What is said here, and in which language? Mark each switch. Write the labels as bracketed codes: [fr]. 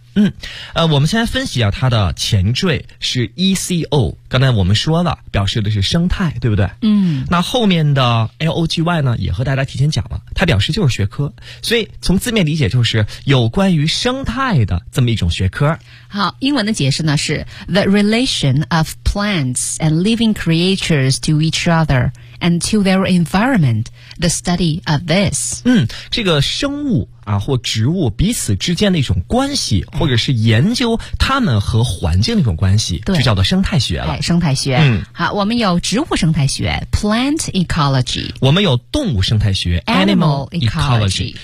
[zh] 嗯，我们先来分析一下它的前缀是 ECO， 刚才我们说了表示的是生态，对不对？嗯，那后面的 LOGY 呢也和大家提前讲了，它表示就是学科，所以从字面理解就是有关于生态的这么一种学科。好，英文的解释呢是 [en] The relation of plants and living creatures to each other and to their environment, the study of this。 [zh] 嗯，这个生物啊，或植物彼此之间的一种关系，或者是研究它们和环境的一种关系，就叫做生态学了。哎，生态学。嗯，好，我们有植物生态学 plant ecology，我们有动物生态学 [en] animal ecology，